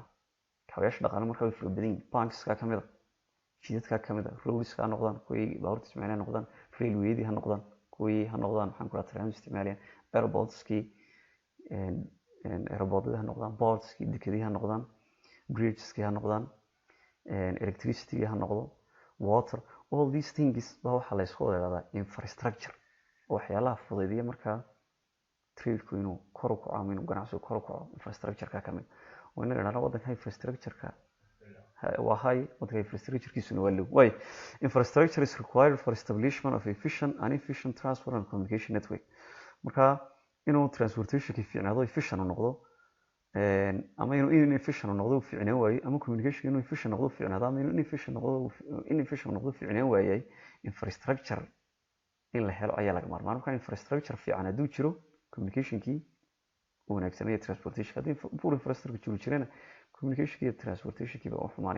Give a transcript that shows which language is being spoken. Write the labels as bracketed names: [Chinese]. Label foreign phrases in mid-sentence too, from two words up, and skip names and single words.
[Somali] kaabayaasha dhaqaalaha marka way fara badan yihiin, bankska ka mid ah, jidadka ka mid ah, roadska ha noqdaan, kuwii baabuurta isticmaalaya ha noqdaan, railwayadii ha noqdaan, kuwii ha noqdaan maxaan ku dhaha tram isticmaalaya, airportskii airportadii ha noqdaan, portskii dekedii ha noqdaan, bridgeski ha noqdaan, electricity ha noqdo, [English] water, all these things [Somali] baa waxaa la isku wada infrastructure, waxyaalaha fudaydiya markaa tradeku inuu kor u kaco ama inuu ganacsigu kor u kaco, infrastructure-ka ka mid. oo inaga dhana waddanka infrastructure-ka waa high waddanka infrastructure-kiisuna waa low. [English] Way infrastructure is required for establishment of efficient and efficient transport and communication network. [Somali] Marka inuu transportation-ki fiicnaado efficient noqdo ama inuu inefficient noqdo fiicnaan waayay ama communication inuu efficient noqdo fiicnaado ama inuu inefficient noqdo fiicnaan waayay infrastructure in la helo ayaa laga maarmaan. Marka infrastructure fiican hadduu jiro communication-kii wanaagsan iyo transportation haddii [English] poor infrastructure [Somali] jirana communication iyo transportation-kii baa u xumaanaya.